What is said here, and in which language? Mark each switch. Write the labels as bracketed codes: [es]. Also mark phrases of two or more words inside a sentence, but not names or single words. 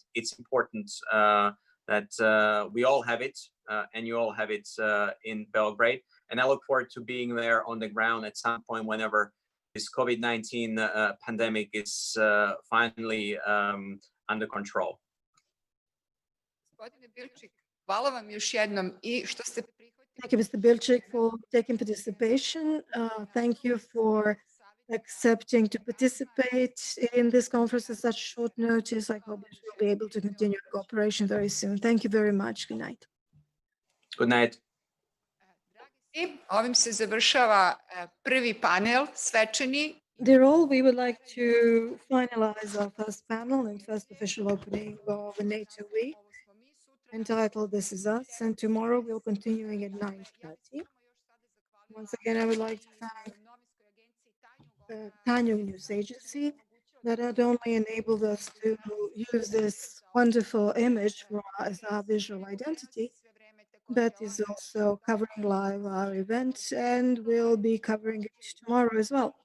[en] It's important that we all have it and you all have it in Belgrade. And I look forward to being there on the ground at some point whenever this COVID-19 pandemic is finally under control. [sr] Hvala vam još jednom i što ste prihvatili. [en] Thank you, Mr. Bilčik, for taking participation. Thank you for accepting to participate in this conference at such short notice. I hope that we'll be able to continue cooperation very soon. Thank you very much. Good night. Good night. [sr] Ovim se završava prvi panel svečani. [en] Dear all, we would like to finalize our first panel and first official opening of the NATO week, entitled This Is Us, and tomorrow we'll continuing at 9:30. Once again, I would like to thank the Tanya News Agency that not only enabled us to use this wonderful image as our visual identity, but is also covering live our event and will be covering it tomorrow as well.